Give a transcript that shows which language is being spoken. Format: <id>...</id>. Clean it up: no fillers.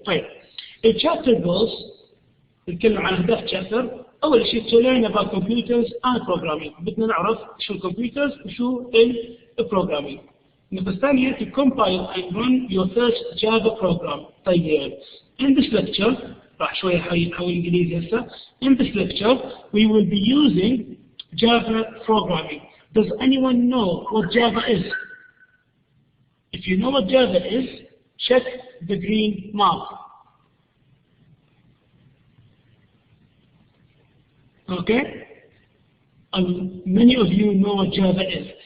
<ar>طيب، الشابتر جولز نتكلم عن اهداف الشابتر. اول شيء</ar> <en>to learn about computers and programming،</en> <ar>بدنا نعرف شو الكمبيوترز وشو البروجرامينج. النقطة الثانية</ar> <en>to compile and run your first Java program.</en> <ar>طيب،</ar> <en>in this lecture</en> <ar>راح شوية حول انجليزي هسه.</ar> <en>In this lecture we will be using Java programming. Does anyone know what Java is? If you know what Java is, check the green mark. Okay? Many of you know what Java is.</en>